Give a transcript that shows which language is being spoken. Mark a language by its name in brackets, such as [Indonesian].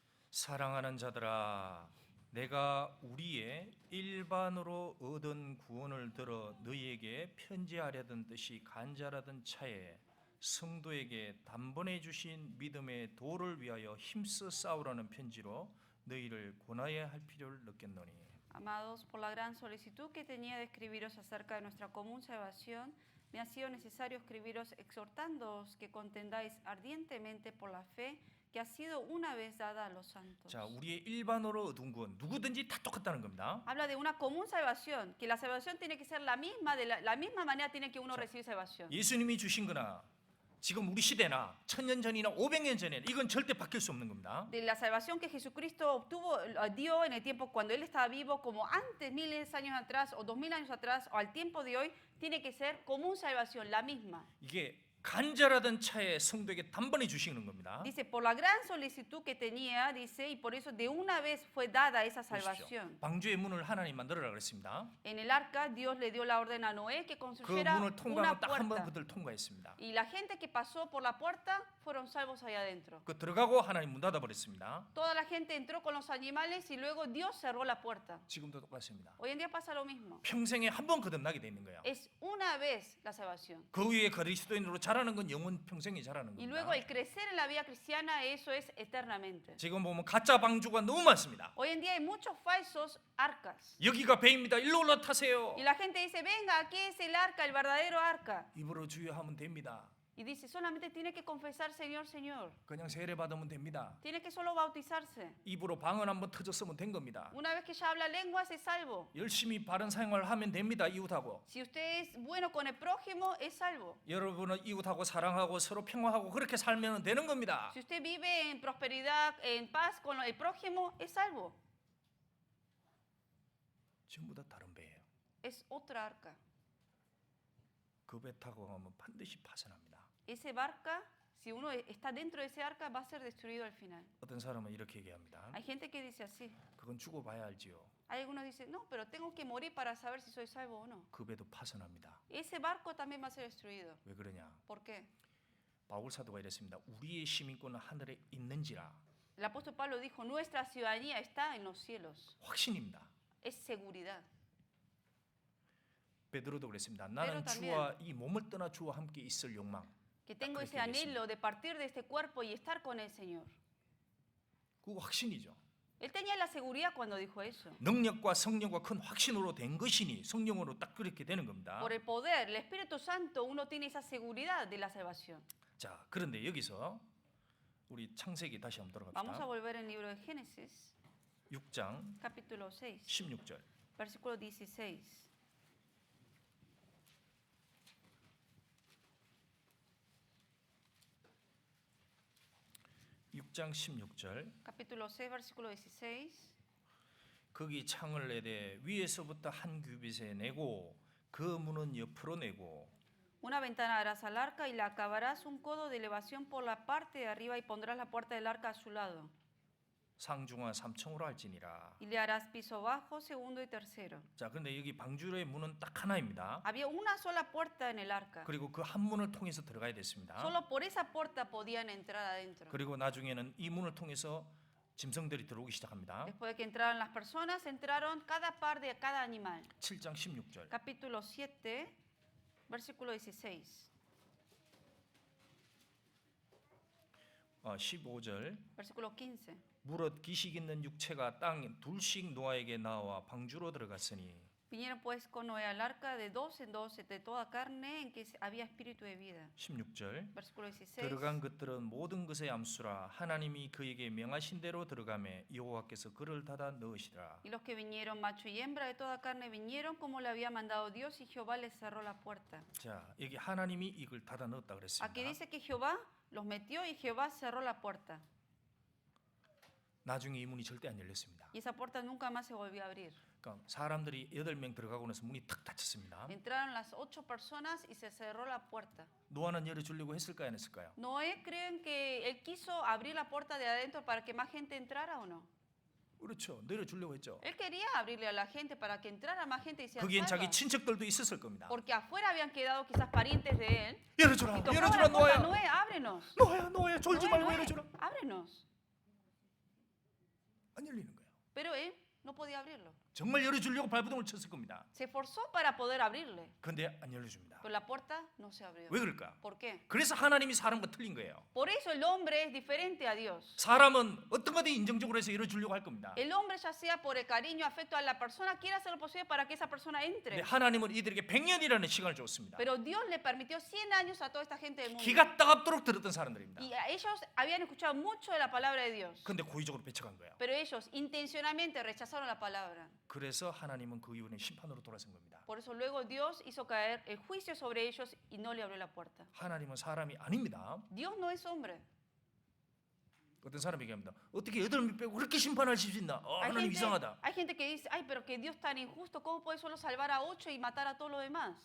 [Korean] 사랑하는 자들아, 내가 우리의 일반으로 얻은 구원을 들어 너희에게 편지하려던 뜻이 간절하던 차에 성도에게 단번에 주신 믿음의 도를 위하여 힘써 싸우라는 편지로 너희를 권하여야 할 필요를 느꼈노니. [Spanish] Amados, por la gran solicitud que tenía de escribiros acerca de nuestra común salvación, me ha sido necesario escribiros exhortándoos que contendáis ardientemente por la fe que ha sido una vez dada a los santos. [Korean] 자, 우리의 일반으로 얻은 구원 누구든지 다 똑같다는 겁니다. [Spanish] Habla de una común salvación, que la salvación tiene que ser la misma, de la misma manera tiene que uno recibir salvación. [Korean] 예수님이 주신 거나 지금 우리 시대나 1000년 전이나 500년 전에 이건 절대 바뀔 수 없는 겁니다. [Spanish] De la salvación que Jesucristo obtuvo, dio en el tiempo cuando Él estaba vivo, como antes, miles de años atrás, o 2000 años atrás, o al tiempo de hoy, tiene que ser común salvación, la misma. [Korean] 이게 간절하던 차에 성도에게 단번에 주시는 겁니다. [Spanish] Dice, por la gran solicitud que tenía, dice, y por eso de una vez fue dada esa salvación. [Korean] 방주의 문을 하나님 만들어라 그랬습니다. [Spanish] En el arca, Dios le dio la orden a Noé que [Korean] 그 [Spanish] construyera [Korean] 문을 [Spanish] una [Korean] 통과하면 딱 한 번 [Spanish] puerta. [Korean] 그들 통과했습니다. [Spanish] Y la gente que pasó por la puerta fueron salvos allá adentro. [Korean] 그 들어가고 하나님 문 닫아 버렸습니다. [Spanish] Toda la gente entró con los animales y luego Dios cerró la puerta. [Korean] 지금도 똑같습니다. [Spanish] Hoy en día pasa lo mismo. [Korean] 평생에 한 번 거듭나게 돼 있는 거예요. [Spanish] Es una vez la salvación. [Korean] 그 위에 그리스도인으로 자라는 건 영원 평생이 자라는 [Spanish] Y [Korean] 겁니다. [Spanish] luego el crecer en la vida cristiana, eso es eternamente. [Korean] 지금 보면 가짜 방주가 너무 많습니다. [Spanish] Hoy en día hay muchos falsos arcas. [Korean] 여기가 배입니다. 일로 올라타세요. [Spanish] Y la gente dice, venga, aquí es el arca, el verdadero arca. [Korean] 입으로 주여하면 됩니다. [Spanish] Y dice, solamente tiene que confesar Señor, Señor. [Korean] 그냥 세례 받으면 됩니다. [Spanish] Tiene que solo bautizarse. [Korean] 입으로 방언 한번 터졌으면 된 겁니다. [Spanish] Una vez que ya habla lenguas, es salvo. [Korean] 열심히 바른 생활 하면 됩니다. 이웃하고. [Spanish] Si usted es bueno con el prójimo, es salvo. [Korean] 여러분은 이웃하고 사랑하고 서로 평화하고 그렇게 살면 되는 겁니다. [Spanish] Si usted vive en prosperidad, en paz con el prójimo, es salvo. [Korean] 전부 다 다른 배예요. [Spanish] Es otra arca. [Korean] 그 배 타고 가면 반드시 파산합니다. [Spanish] Ese barca, si uno está dentro de ese arca, va a ser destruido al final. [Korean] 어떤 사람은 이렇게 얘기합니다. [Spanish] Hay gente que dice así. [Korean] 그건 죽어봐야 알지요. [Spanish] Hay algunos que dicen, no, pero tengo que morir para saber si soy salvo o no. [Korean] 그 배도 파산합니다. [Spanish] Ese barco también va a ser destruido. [Korean] 왜 그러냐? [Spanish] ¿Por qué? [Korean] 바울 사도가 이랬습니다. 우리의 시민권은 하늘에 있는지라. [Spanish] El apóstol Pablo dijo, nuestra ciudadanía está en los cielos. [Korean] 확신입니다. [Spanish] Es seguridad. [Korean] 베드로도 그랬습니다. 나는 [Spanish] también. [Korean] 주와 이 몸을 떠나 주와 함께 있을 욕망. [Spanish] Que tengo ese [Korean] 그렇게 얘기했습니다. [Spanish] anhelo de partir de este cuerpo y estar con el Señor. [Korean] 그거 확신이죠. [Spanish] Él tenía la seguridad cuando dijo eso. [Korean] 능력과 성령과 큰 확신으로 된 것이니 성령으로 딱 그렇게 되는 겁니다. [Spanish] Por el poder, el Espíritu Santo, uno tiene esa seguridad de la salvación. [Korean] 자, 그런데 여기서 우리 창세기 다시 한번 [Spanish] Vamos a [Korean] 돌아갑시다. [Spanish] volver al libro de Génesis, [Korean] 6장 [Spanish] capítulo 6, [Korean] 16절. [Spanish] versículo 16. [Korean] 육장 16절. [Spanish] Capítulo 6, versículo 16. [Korean] 거기 창을 내되 위에서부터 한 규빗에 내고 그 문은 옆으로 내고 [Spanish] Una ventana harás al arca y la acabarás un codo de elevación por la parte de arriba y pondrás la puerta del arca a su lado. [Korean] 상중하 3층으로 할지니라. [Spanish] Y le harás piso bajo, segundo y tercero. [Korean] 자, 그런데 여기 방주로의 문은 딱 하나입니다. [Spanish] Había una sola puerta en el arca. [Korean] 그리고 그 한 문을 통해서 들어가야 됐습니다. [Spanish] Solo por esa puerta podían entrar adentro. [Korean] 그리고 나중에는 이 문을 통해서 짐승들이 들어오기 시작합니다. [Spanish] Después de que entraron las personas, entraron cada par de cada animal. [Korean] 7장 16절. [Spanish] Capítulo 7, versículo 16. [Korean] 15절. [Spanish] Versículo 15. [Korean] 무릇 기식 있는 육체가 땅 둘씩 노아에게 나와 방주로 들어갔으니 [Spanish] Vinieron pues con Noé al arca de dos en dos de toda carne en que había espíritu de vida. [Korean] 16절. [Spanish] Versículo 16. [Korean] 들어간 것들은 모든 것의 암수라 하나님이 그에게 명하신 대로 들어가매 여호와께서 그를 닫아 넣으시라. [Spanish] Y los que vinieron, macho y hembra de toda carne, vinieron como le había mandado Dios y Jehová les cerró la puerta. [Korean] 자, 여기 하나님이 이걸 닫아 넣었다 [Spanish] Aquí [Korean] 그랬습니다. [Spanish] dice que Jehová los metió y Jehová cerró la puerta. [Korean] 나중에 이 문이 절대 안 열렸습니다. [Spanish] Y esa puerta nunca más se volvió a abrir. [Korean] 그러니까 사람들이 8명 들어가고 나서 문이 탁 닫혔습니다. [Spanish] Entraron las 8 personas y se cerró la puerta. [Korean] 노아는 열어주려고 했을까요, 안 했을까요? [Spanish] Noé, ¿creen que él quiso abrir la puerta de adentro para que más gente entrara o no? [Korean] 그렇죠. 열어주려고 했죠. [Spanish] Él quería abrirle a la gente para que entrara más gente y se [Korean] 거기엔 자기 [Spanish] salva. [Korean] 친척들도 있었을 겁니다. [Spanish] Porque afuera habían quedado quizás parientes de él. [Korean] 열어주라, [Spanish] Y tocaban [Korean] 열어주라, [Spanish] la puerta, [Korean] 노아야. [Spanish] Noé, ábrenos. [Korean] 노아야, 졸지 [Spanish] Noé, [Korean] 말고 [Spanish] Noé, [Korean] 열어주라. [Spanish] ábrenos. [Korean] 안 열리는 거예요. [Spanish] Pero él no podía abrirlo. [Korean] 정말 열어주려고 발버둥을 쳤을 겁니다. [Spanish] Se esforzó para poder abrirle, [Korean] 근데 안 열려줍니다. [Spanish] pero la puerta no se abrió. [Korean] 왜 그럴까? [Spanish] ¿Por qué? [Korean] 그래서 하나님이 사람과 틀린 거예요. [Spanish] Por eso el hombre es diferente a Dios. [Korean] 사람은 어떤 거든 인정적으로 해서 열어주려고 할 겁니다. [Spanish] El hombre, ya sea por el cariño, afecto a la persona, quiere hacer lo posible para que esa persona [Korean] 근데 [Spanish] entre. [Korean] 하나님은 이들에게 100년이라는 시간을 줬습니다. [Spanish] Pero Dios le permitió 100 años a toda esta gente del mundo. [Korean] 기가 따갑도록 들었던 사람들입니다. [Spanish] Y a ellos habían escuchado mucho de la palabra de Dios. [Korean] 근데 고의적으로 배척한 거예요. [Spanish] Pero ellos intencionalmente rechazaron la palabra. [Korean] 그래서 하나님은 그 이후에 심판으로 돌아선 겁니다. [Spanish] Por eso luego Dios hizo caer el juicio sobre ellos y no le abrió la puerta. [Korean] 하나님은 사람이 아닙니다. [Spanish] Dios no es hombre. [Korean] 어떤 사람이 얘기합니다. 어떻게 8명 빼고 그렇게 심판하실 수 있나? 하나님 이상하다. [Spanish] Hay gente que dice, ay, pero que Dios tan injusto, ¿cómo puede solo salvar a 8 y matar a todos los demás?